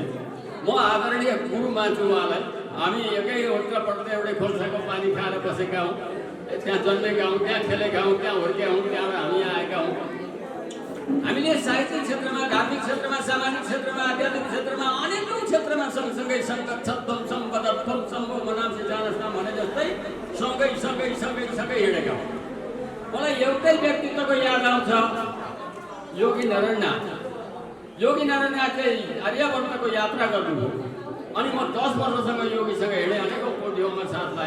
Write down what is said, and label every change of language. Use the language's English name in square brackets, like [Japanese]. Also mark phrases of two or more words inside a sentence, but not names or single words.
[Nepali] म आदरणीय गुरु मान्छु उहाँलाई। हामी एकै होटल पढ्दै एउटै खोल्साको पानी खाएर बसेका हौँ, त्यहाँ जन्मेका हौँ, त्यहाँ खेलेका हौँ, त्यहाँ हुर्केका हौँ, त्यहाँबाट हामी यहाँ आएका हौँ। हामीले साहित्यिक क्षेत्रमा, धार्मिक क्षेत्रमा, सामाजिक क्षेत्रमा, आध्यात्मिक क्षेत्रमा, अनेकौँ क्षेत्रमा सँगसँगै [Sanskrit] सङ्गत छत्तम सम्पदत्वम सम्भो मनांसि जानस्ना [Nepali] भने जस्तै सँगै सँगै सँगै सँगै हिँडेका हौँ। मलाई एउटै व्यक्तित्वको याद आउँछ, योगी नारायणनाथ। योगी नारायणनाथ चाहिँ आर्यवर्तको यात्रा गर्नुभयो, अनि म 10 वर्षसँग योगीसँग हिँडेँ, अनेकौँ कोटियोममा साथ लाएँ।